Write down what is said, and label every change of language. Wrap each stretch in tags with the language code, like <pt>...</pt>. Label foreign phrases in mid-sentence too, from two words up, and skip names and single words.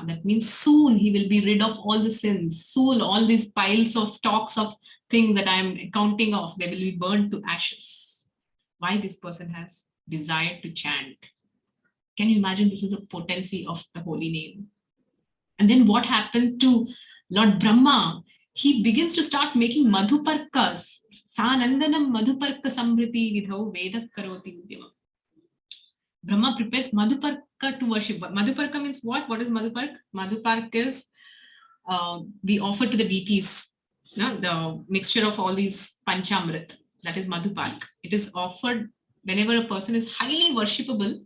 <en>That means soon he will be rid of all the sins. Soon all these piles of stocks of things that I'm counting off, they will be burned to ashes. Why this person has desired to chant? Can you imagine? This is a potency of the holy name. And then what happened to Lord Brahma? He begins to start making madhuparkas.</en> <sa>Sanandanam madhuparka sambriti vidhau vedak karoti udyamam.</sa> <en>Brahma prepares madhuparka to worship. Madhuparka means what? What is madhupark? Madhupark is we offer to the deities, the mixture of all these pañcamrit. That is madhupark. It is offered whenever a person is highly worshipable.</en>